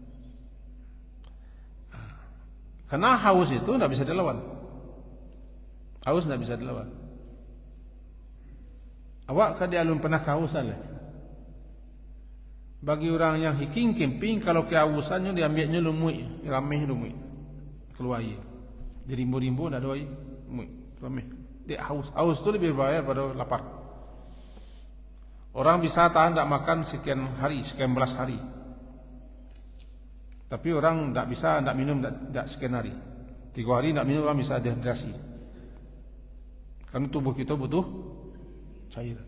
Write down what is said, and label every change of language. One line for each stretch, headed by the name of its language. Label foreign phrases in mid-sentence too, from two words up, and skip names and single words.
Indonesian: Karena haus itu tidak bisa dilawan. Haus tidak bisa dilawan. Awak kan dia belum pernah kehausan. Bagi orang yang
English: hiking camping,
Indonesian: kalau kehausannya diambilnya lumui, rameh lumui, keluar air.
Minangkabau: Jadi rimbo-rimbo nak doai, lumui, rameh.
Indonesian: Dia haus tu lebih bahaya pada lapar. Orang bisa tahan tak makan sekian hari, sekian belas hari. Tapi orang tak bisa tak minum tak sekian hari. 3 hari tak minum orang bisa dehidrasi. Karena tubuh kita butuh cairan.